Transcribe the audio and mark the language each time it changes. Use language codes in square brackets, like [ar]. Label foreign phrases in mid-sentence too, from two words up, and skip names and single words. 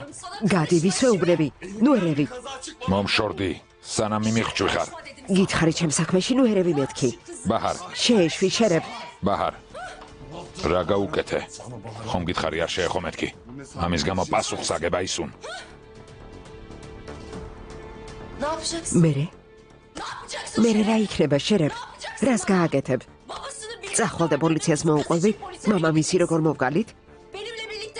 [ka] გადი ვისვეუბნები. ნუ ერევი. მომშორდი, სანამ მიმიხვჭვი ხარ. გითხარი ჩემ საქმეში ნუ ერევი მეთქი. ბაჰარ, შეეშვი შერებ. ბაჰარ. რა გაუკეთე? ხომ გითხარი არ შეეხო მეთქი? ამის გამო პასუხს აგებ აისუნ. [tr] Ne yapacaksın? [ka] მერე? [tr] Ne yapacaksın? [ka] მერე რა იქნება შერებ? რას გააკეთებ? [tr] Babasını bir... [ka] წახვალ და პოლიციას მოუყვები? მამამისი როგორ მოვგალით? [tr] Benimle birlikte...